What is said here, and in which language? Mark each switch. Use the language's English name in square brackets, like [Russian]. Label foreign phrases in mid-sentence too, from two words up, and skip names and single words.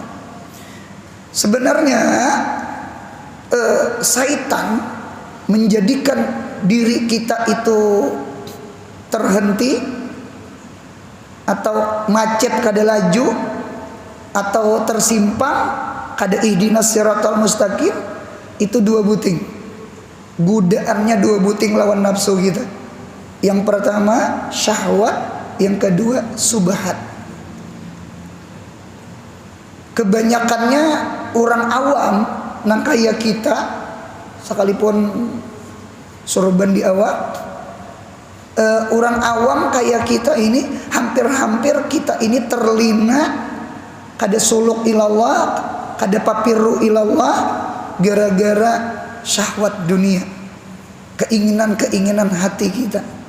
[Banjar] Sebenarnya syaitan menjadikan diri kita itu terhenti atau macet kada laju atau tersimpang kada [Arabic] اهدنا الصراط المستقيم. [Banjar] Itu 2 buting. Godaannya 2 buting lawan nafsu kita. Yang pertama syahwat, yang kedua subhat. Kebanyakannya orang awam nang kaya kita, sekalipun sorban di awak, orang awam kayak kita ini, hampir-hampir kita ini terlina kada [Arabic] سلوك إلى الله, [Banjar] kada papiru ilallah, gara-gara syahwat dunia, keinginan-keinginan hati kita.